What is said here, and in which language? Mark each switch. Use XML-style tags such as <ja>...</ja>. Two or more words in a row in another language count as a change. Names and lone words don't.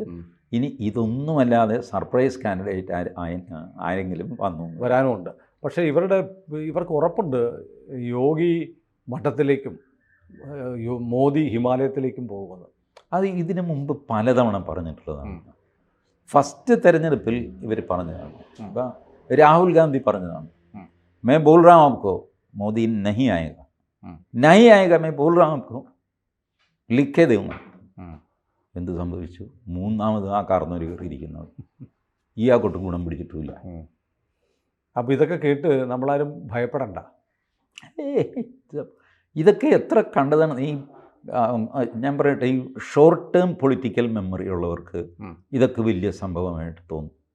<ml>ഇനി ഇതൊന്നുമല്ലാതെ</ml> <en>surprise candidate</en> <ml>ആരെങ്കിലും വരാനുമുണ്ട്. പക്ഷേ ഇവർക്ക് ഉറപ്പുണ്ട് യോഗി മഠത്തിലേക്കും മോദി ഹിമാലയത്തിലേക്കും പോകുമെന്ന്. അത് ഇതിനു മുമ്പ് പലതവണ പറഞ്ഞിട്ടുള്ളതാണ്. ഫസ്റ്റ് തെരഞ്ഞെടുപ്പിൽ ഇവർ പറഞ്ഞതാണ്. ഇപ്പം രാഹുൽ ഗാന്ധി പറഞ്ഞതാണ്,</ml> <hi>मैं बोल रहा हूँ आपको मोदी नहीं आएगा, नहीं आएगा, मैं बोल रहा हूँ आपको, लिख के दूंगा.</hi> <ml>എന്ത് സംഭവിച്ചു? മൂന്നാമത് ആ കാർന്നൊരു കയറിയിരിക്കുന്നത് ഇയാൾക്കൊട്ടും ഗുണം പിടിച്ചിട്ടില്ല. അപ്പോൾ ഇതൊക്കെ കേട്ട് നമ്മളാരും ഭയപ്പെടണ്ട. ഇതൊക്കെ എത്ര കണ്ടതാണ്. ഈ ഞാൻ പറയട്ടെ, ഈ</ml> <en>short term political memory</en> <ml>ഉള്ളവർക്ക് ഇതൊക്കെ വലിയ സംഭവമായിട്ട് തോന്നും.</ml>